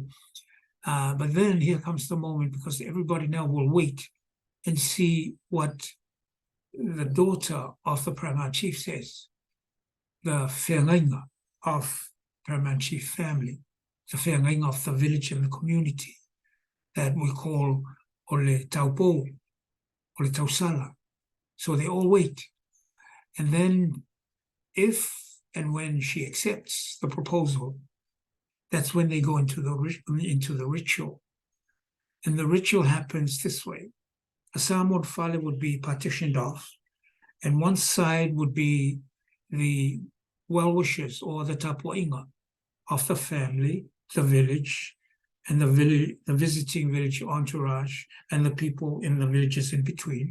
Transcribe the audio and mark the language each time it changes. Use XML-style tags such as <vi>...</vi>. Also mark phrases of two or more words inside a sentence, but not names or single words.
<en>But then here comes the moment, because everybody now will wait and see what the daughter of the paramount chief says, the whiangainga of paramount chief family, the whiangainga of the village and the community that we call</en> <sm>ole taupo, ole tausala.</sm> <en>So they all wait. And then if and when she accepts the proposal, that's when they go into the ritual. And the ritual happens this way. A Samoan fale would be partitioned off, and one side would be the well-wishers or the tapuainga of the family, the village, and the visiting village entourage, and the people in the villages in between.</en>